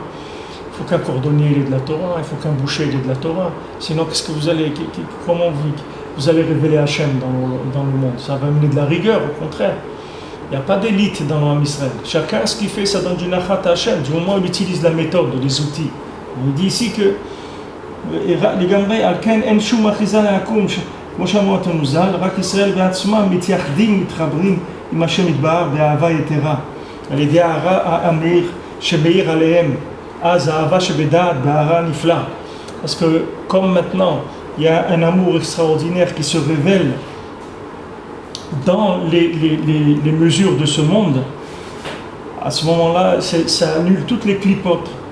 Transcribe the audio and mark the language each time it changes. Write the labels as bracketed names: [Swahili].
[French] Il faut qu'un cordonnier, il ait de la Torah. Il faut qu'un boucher, il ait de la Torah. Sinon, qu'est-ce que comment vous allez révéler Hachem dans le monde? Ça va amener de la rigueur, au contraire. Il n'y a pas d'élite dans l'homme Israël. Chacun, ce qu'il fait, ça donne du nachat à Hachem. Du moment où il utilise la méthode, les outils. Il dit ici que [Hebrew] לגמרי, על כן אין שום אחיזה לעקום, כמו שאמרו התנוזל, רק ישראל בעצמם מתייחדים, מתחברים עם השם יתברך באהבה יתרה. על ידי המאיר שמאיר עליהם, אז האהבה שבדעת, בהארה נפלא. [French] Parce que comme maintenant, il y a un amour extraordinaire qui se révèle dans les mesures de ce monde, à ce moment-là, ça annule toutes les clipotes.